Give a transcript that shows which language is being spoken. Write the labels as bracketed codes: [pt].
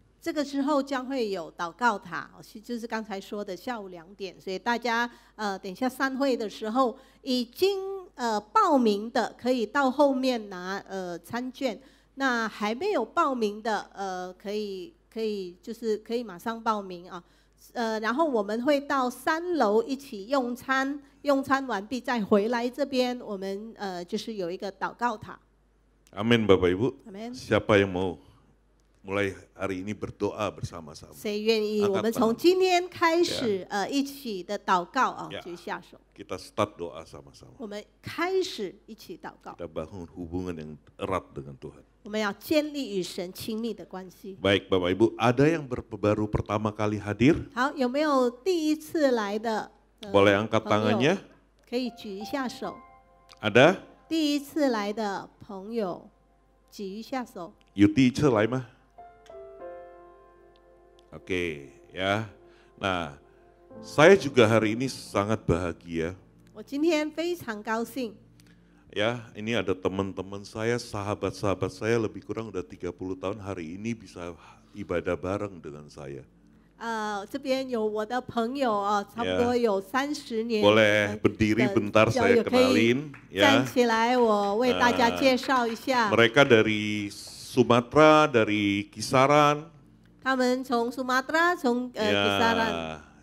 [zh] 这个之后将会有祷告塔，就是刚才说的下午2点，所以大家等一下散会的时候，已经报名的可以到后面拿餐券，那还没有报名的可以就是可以马上报名啊，然后我们会到3楼一起用餐，用餐完毕再回来这边，我们就是有一个祷告塔。 [id] Amin Bapak Ibu. Amin. Siapa yang mau mulai hari ini berdoa bersama-sama? [zh] 谁愿意？我们从今天开始一起的祷告啊，举下手。 [id] Kita start doa sama-sama. [zh] 我们开始一起祷告。 [id] Kita bangun hubungan yang erat dengan Tuhan. [zh] 我们要建立与神亲密的关系。 [id] Baik Bapak Ibu, ada yang baru pertama kali hadir? [zh] 好，有没有第一次来的？ [id] Boleh angkat tangannya? [zh] 可以举一下手。 [id] Ada? [zh] 第一次来的朋友，举一下手。 Yuti celai mah. [id] Oke, ya. Nah, saya juga hari ini sangat bahagia. [zh] 我今天非常高兴。 [id] Ya, ini ada teman-teman saya, sahabat-sahabat saya lebih kurang udah 30 tahun hari ini bisa ibadah bareng dengan saya. [zh] 这边有我的朋友差不多有30年。 [id] Boleh berdiri bentar saya kenalin [zh] 站 [id] ya. [zh] 起来，我为大家介绍一下。 [id] Mereka dari Sumatera, dari Kisaran. [zh] 他们从苏马特从Kisaran.